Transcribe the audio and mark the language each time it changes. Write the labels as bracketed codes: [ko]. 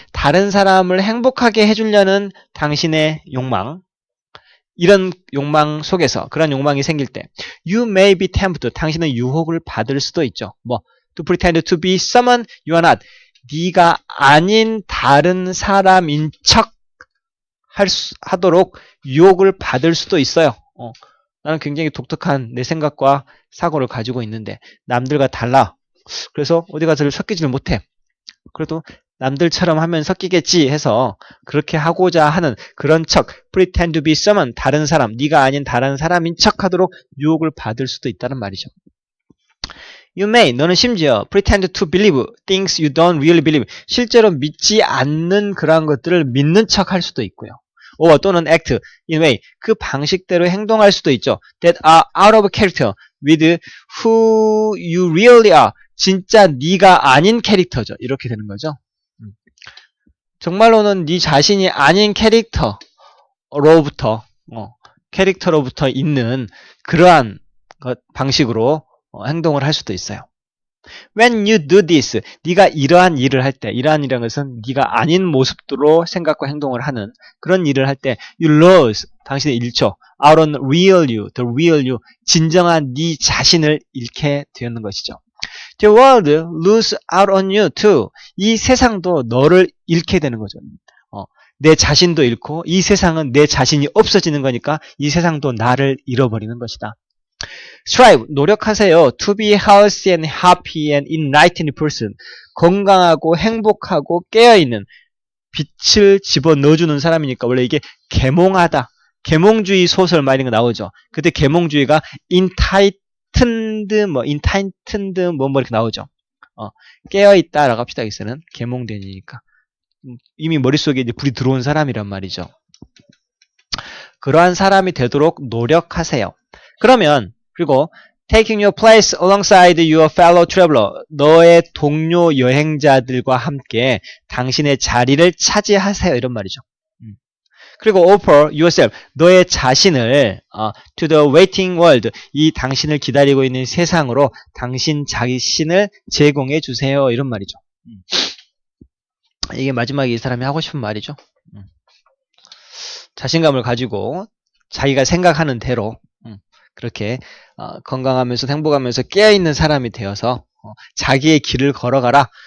[ko] 다른 사람을 행복하게 해주려는 당신의 욕망. 이런 욕망 속에서 그런 욕망이 생길 때 [en] you may be tempted. [ko] 당신은 유혹을 받을 수도 있죠. [en] 뭐 to pretend to be someone you are not. [ko] 네가 아닌 다른 사람인 척 하도록 유혹을 받을 수도 있어요. 나는 굉장히 독특한 내 생각과 사고를 가지고 있는데 남들과 달라. 그래서 어디 가서 섞이지를 못해. 그래도 남들처럼 하면 섞이겠지 해서 그렇게 하고자 하는 그런 척 [en] pretend to be someone [ko] 다른 사람 네가 아닌 다른 사람인 척 하도록 유혹을 받을 수도 있다는 말이죠. [en] You may [ko] 너는 심지어 [en] pretend to believe things you don't really believe [ko] 실제로 믿지 않는 그러한 것들을 믿는 척 할 수도 있고요. or 또는 [en] act in way [ko] 그 방식대로 행동할 수도 있죠. [en] that are out of character with who you really are [ko] 진짜 네가 아닌 캐릭터죠. 이렇게 되는 거죠. 정말로는 네 자신이 아닌 캐릭터로부터 있는 그러한 방식으로 행동을 할 수도 있어요. [en] When you do this, [ko] 네가 이러한 일을 할 때, 이러한 일이라는 것은 네가 아닌 모습으로 생각과 행동을 하는 그런 일을 할 때, [en] you lose, [ko] 당신을 잃죠. [en] out on real you, the real you, [ko] 진정한 네 자신을 잃게 되는 것이죠. [en] The world lose out on you too. [ko] 이 세상도 너를 잃게 되는 거죠. 내 자신도 잃고 이 세상은 내 자신이 없어지는 거니까 이 세상도 나를 잃어버리는 것이다. [en] Strive, [ko] 노력하세요. [en] To be healthy and happy and enlightened person. [ko] 건강하고 행복하고 깨어있는 빛을 집어넣어주는 사람이니까 원래 이게 계몽하다. 계몽주의 소설 막 이런 거 나오죠. 그때 계몽주의가 enlightened 뭐 이렇게 나오죠. 깨어있다라고 합시다. 여기서는 계몽된이니까. 이미 머릿속에 이제 불이 들어온 사람이란 말이죠. 그러한 사람이 되도록 노력하세요. 그러면 그리고 [en] taking your place alongside your fellow traveler. [ko] 너의 동료 여행자들과 함께 당신의 자리를 차지하세요. 이런 말이죠. [en] 그리고 offer yourself. [ko] 너의 자신을 [en] to the waiting world. [ko] 이 당신을 기다리고 있는 세상으로 당신 자신을 제공해 주세요. 이런 말이죠. 이게 마지막에 이 사람이 하고 싶은 말이죠. 자신감을 가지고 자기가 생각하는 대로 그렇게 건강하면서 행복하면서 깨어있는 사람이 되어서 자기의 길을 걸어가라.